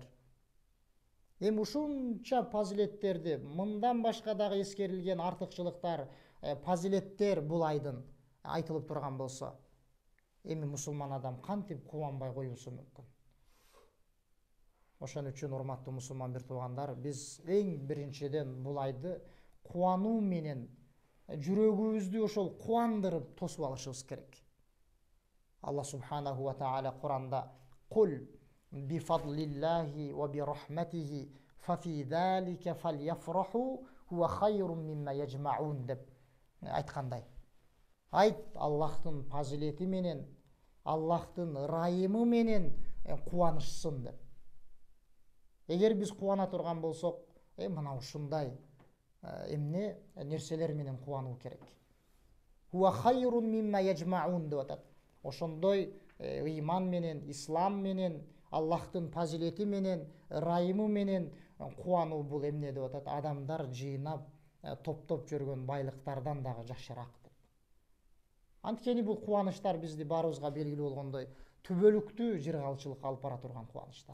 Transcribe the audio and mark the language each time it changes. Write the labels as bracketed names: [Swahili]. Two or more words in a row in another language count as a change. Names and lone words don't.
[Kyrgyz] Эми ушунча фазилеттерди, мындан башка дагы эскерилген артыкчылыктар, фазилеттер бул айдын айтылып турган болсо, эми мусулман адам кантип кубанбай коюусу мүмкүн? Ошон үчүн, урматтуу мусулман бир туугандар, биз эң биринчиден бул айды кубануу менен жүрөгүбүздү ошол кубандырып тосуп алышыбыз керек. [Arabic] الله سبحانه وتعالى [Kyrgyz] Куранда [Arabic] «قل بفضل الله وبرحمته فبذلك فليفرحوا هو خير مما يجمعون» [Kyrgyz] деп айткандай. Айт, Аллахтын фазилети менен, Аллахтын ырайымы менен кубанышсын деп. Эгер биз кубана турган болсок, мына ушундай эмне нерселер менен кубануу керек. [Arabic] هو خير مما يجمعون [Kyrgyz] деп атат. Ошондой ыйман менен, ислам менен, Аллахтын фазилети менен, ырайымы менен кубануу бул эмне деп атат? Адамдар жыйнап, топтоп жүргөн байлыктардан дагы жакшыраак деп. Анткени бул кубанычтар бизди баарыбызга белгилүү болгондой түбөлүктүү жыргалчылыкка алып бара турган кубанычтар.